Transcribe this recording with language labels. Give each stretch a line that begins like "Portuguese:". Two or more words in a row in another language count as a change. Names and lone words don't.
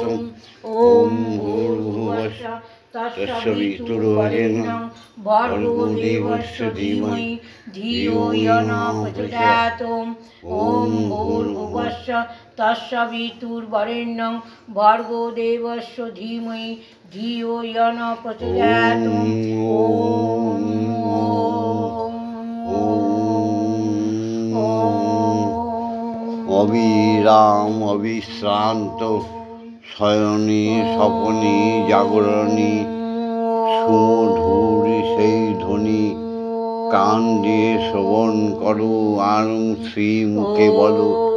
Sanskrit: ওম ভূর্ভুবস্সুঃ তৎসবিতুর্বরেণ্যং ভর্গো দেবস্য ধীমহি ধিয়ো यो न প্রচোদয়াৎ। ওম ভূর্ভুবস্সুঃ তৎসবিতুর্বরেণ্যং ভর্গো দেবস্য ধীমহি ধিয়ো यो न প্রচোদয়াৎ।
Bangla: অবিরাম অবিশ্রান্ত শয়নে স্বপনে জাগরণে সুমধুর সেই ধ্বনি কান দিয়ে শ্রবণ করো আর শ্রী মুখে বলো